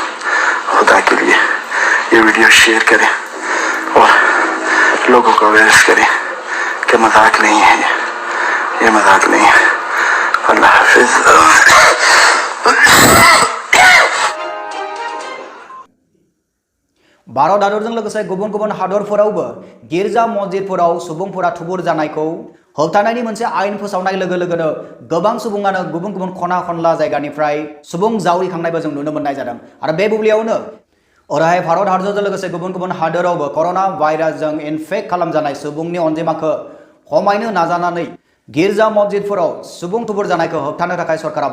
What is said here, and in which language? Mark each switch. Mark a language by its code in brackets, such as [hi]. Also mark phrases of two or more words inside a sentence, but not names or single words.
[hi] खुदा के लिए ये वीडियो शेयर करें और लोगों को अवेयर करें कि मजाक नहीं है, ये मजाक नहीं है। अल्लाह हाफिज। [brx] भारत हादरजों लोगोसे गुबुन गुबुन हादरफोरावबो गिर्जा मस्जिदफोराव सुबुंफोरा थुबुर जानायखौ होबथानायनि मोनसे आयेन फोसावनाय लोगो लोगोनो गोबां सुबुङानो गुबुन गुबुन खना खनला जायगानिफ्राय सुबुं जावरिखांनायबो जों नुनो मोननाय जादों आरो बे बुब्लियावनो ओरैहाय भारत हादरजों लोगोसे गुबुन गुबुन हादोरावबो कर'ना भाइरासजों इनफेक्ट खालामजानाय सुबुंनि अनजिमाखौ खमायनो नाजानानै गिर्जा मस्जिदफोराव सुबुं थुबुर जानायखौ होबथानो थाखाय सरकारा